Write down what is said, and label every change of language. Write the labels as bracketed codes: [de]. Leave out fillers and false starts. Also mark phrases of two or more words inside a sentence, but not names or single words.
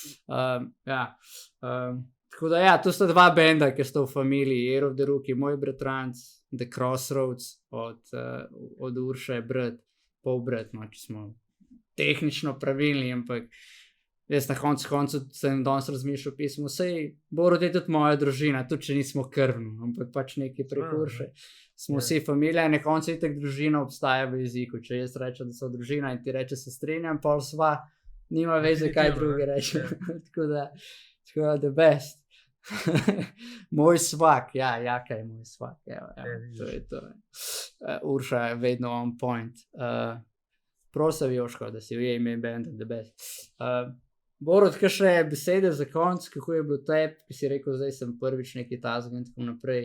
[sl] Tako da ja, to sta dva benda, ki sta v familiji, Year of the Rookies, moj bratranc, The Crossroads, od Urše brat, pol brat, no, če smo tehnično pravilni, ampak jaz na koncu sem danes razmišljal pismo, sej Borod je tudi moja družina, tudi če nismo krvni, ampak pač nekaj prekurše. Smo vsi familija in na koncu itak družina obstaja v jeziku, če jaz rečem, da so družina in ti reče, se strinjam, pol sva, nima veze, kaj drugi reče. Tako da, the best. Moj svak, Jaka je moj svak, to je to. Urša je vedno [en] on point. [sl] Prosim, Joško, da si ujel ime benda The Best. Borod, kaj še besede za konc, kako je bilo tebi, ki si rekel, zdaj sem prvič nekaj tazga in tako naprej.